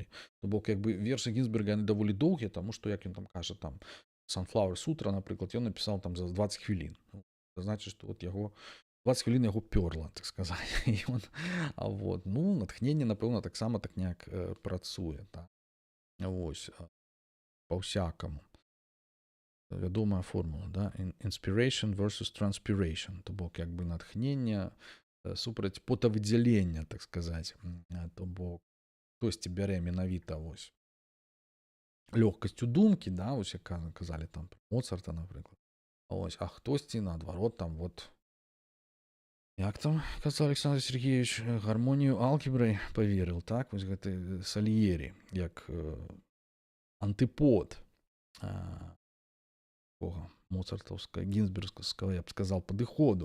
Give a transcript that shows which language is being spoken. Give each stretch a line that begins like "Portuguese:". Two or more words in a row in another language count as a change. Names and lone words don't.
Belarusian: То бок як бы вершы Гінзберга яны даволі доўгія, таму што як ён там кажа там Sunflower Sutra, напрыклад, ён напісаў там за 20 хвілін. Це значыць, што от яго 20 хвілін яго пёрла, так сказаць. І ён, вот, ну, натхненне, напэўна, таксама так неяк працуе, так. Вось, па-ўсякаму. Вядомая формула, да?
English: Inspiration versus transpiration,
Belarusian: то бок як бы натхнення супраць потавыдзялення, так сказаць. То бок хтосьці бярэ менавіта вось лёгкасцю думкі, да, вось як казалі там Моцарта, напрыклад. Ось, а хтосьці наадварот там вот як там казаў Александр Сергеевич, гармонію алгебрай паверыў, так, вось гэты Сальери, як антыпод такого моцартаўскага, гінзбергскага,
Russian: я б сказал,
Belarusian: падыходу.